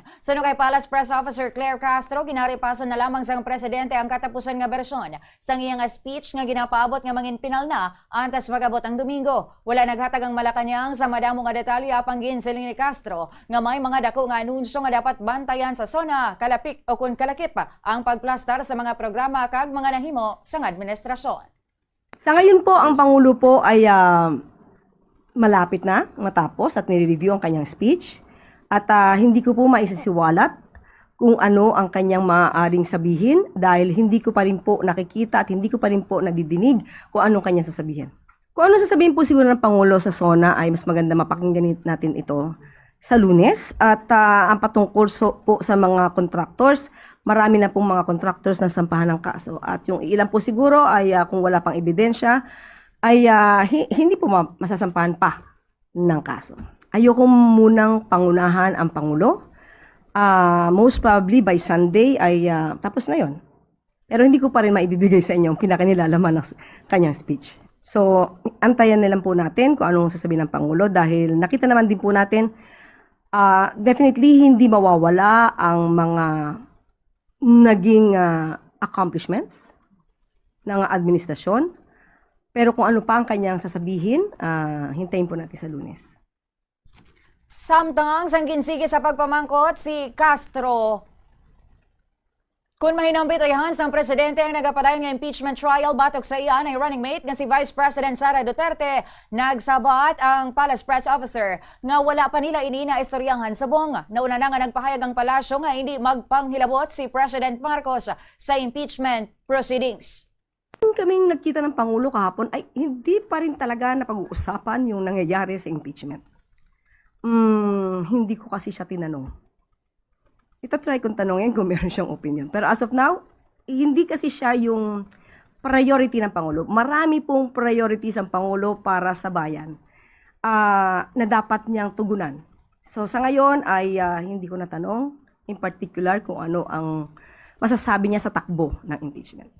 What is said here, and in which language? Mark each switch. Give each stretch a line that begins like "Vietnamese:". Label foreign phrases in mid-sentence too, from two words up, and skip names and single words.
Hiligaynon: Sano kay Palace Press Officer Claire Castro, ginaripason na lamang sang presidente ang katapusan nga bersyon sang iyang speech nga ginapaabot nga manginpinal na antes magabot ang Domingo. Wala naghatag ang Malacañang sa madamo nga detalye apang ginsiling ni Castro nga may mga dako nga anunsyo nga dapat bantayan sa SONA, kalapik o kun kalakip ang pagplastar sa mga programa kag mga nahimo sang administrasyon.
Filipino: Sa ngayon po, ang Pangulo po ay malapit na matapos at nire-review ang kanyang speech. At hindi ko po maisisiwalat kung ano ang kanyang maaaring sabihin dahil hindi ko pa rin po nakikita at hindi ko pa rin po nadidinig kung anong kanyang sasabihin. Kung ano sasabihin po siguro ng Pangulo sa SONA ay mas maganda mapakinggan natin ito sa Lunes. At ang patungkol po sa mga contractors, marami na pong mga contractors na sampahan ng kaso. At yung ilan po siguro ay kung wala pang ebidensya, ay hindi po masasampahan pa ng kaso. Ayoko munang pangunahan ang Pangulo.
English: Most probably by Sunday
Filipino: ay tapos na yon. Pero hindi ko pa rin maibibigay sa inyo ang pinakanilalaman ng kanyang speech. So, antayan na lang po natin kung anong sasabihin ng Pangulo dahil nakita naman din po natin definitely hindi mawawala ang mga naging accomplishments ng administrasyon. Pero kung ano pa ang kanyang sasabihin, hintayin po natin sa Lunes.
Hiligaynon: Samtang sang ginsige sa pagpamangkot si Castro. Kung mahinambit ayahan sang presidente ang nagapadayon nga impeachment trial batok sa iyan ay running mate nga si Vice President Sara Duterte, nagsabat ang Palace Press Officer nga wala pa nila inina istoryahan sa bong. Nauna na nga nagpahayag ang palasyo nga hindi magpanghilabot si President Marcos sa impeachment proceedings.
Filipino: Kaming nagkita ng Pangulo kahapon ay hindi pa rin talaga napag-uusapan yung nangyayari sa impeachment. Hindi ko kasi siya tinanong. Itatry kong tanongin kung meron siyang opinion. Pero
English: as of now,
Filipino: hindi kasi siya yung priority ng Pangulo. Marami pong priorities ang Pangulo para sa bayan na dapat niyang tugunan. So sa ngayon ay hindi ko natanong
English: in particular
Filipino: kung ano ang masasabi niya sa takbo ng impeachment.